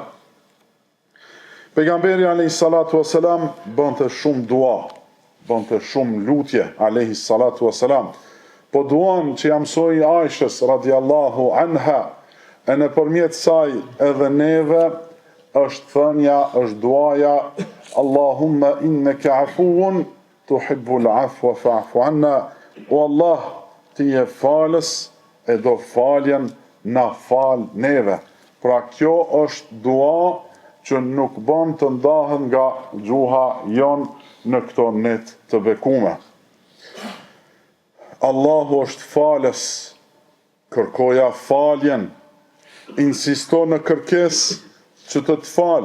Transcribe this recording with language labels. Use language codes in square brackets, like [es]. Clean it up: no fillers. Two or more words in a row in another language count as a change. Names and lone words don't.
[sq] Pejgamberi [ar] عليه الصلاة والسلام [sq] bënte shumë dua, bënte shumë lutje [ar] عليه الصلاة والسلام. [sq] Po duan që ja mësoi Aishës [ar] رضي الله عنها, [sq] e nëpërmjet saj edhe neve, është thënja, është duaja, [ar] اللهم إنك عفو تحب العفو فاعف عنا, [sq] o Allah, ti je falës e do faljen, na fal neve. Pra kjo është dua që nuk bën të ndahet nga gjuha jon në këto net të bekume. Allahu është falës, kërkoja faljen, insisto në kërkesë që të falë.